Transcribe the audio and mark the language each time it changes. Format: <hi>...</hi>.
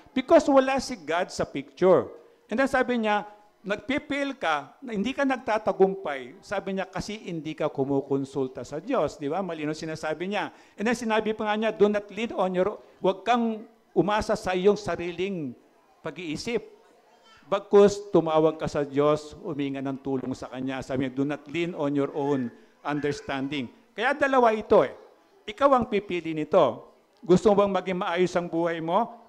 <en>Because</en> <tl>wala si God sa picture. And then sabi niya, nagpipil ka, hindi ka nagtatagumpay. Sabi niya, kasi hindi ka kumukonsulta sa Diyos. Di ba? Malino sinasabi niya. And then sinabi pa nga niya,</tl> <en>do not lean on</en> <tl>huwag kang umasa sa iyong sariling pag-iisip. Bagkus, tumawag ka sa Diyos, huminga ng tulong sa Kanya. Sabi niya,</tl> <en>do not lean on your own understanding.</en> <tl>Kaya dalawa ito Ikaw ang pipili nito. Gusto mo bang maging maayos ang buhay mo?</tl>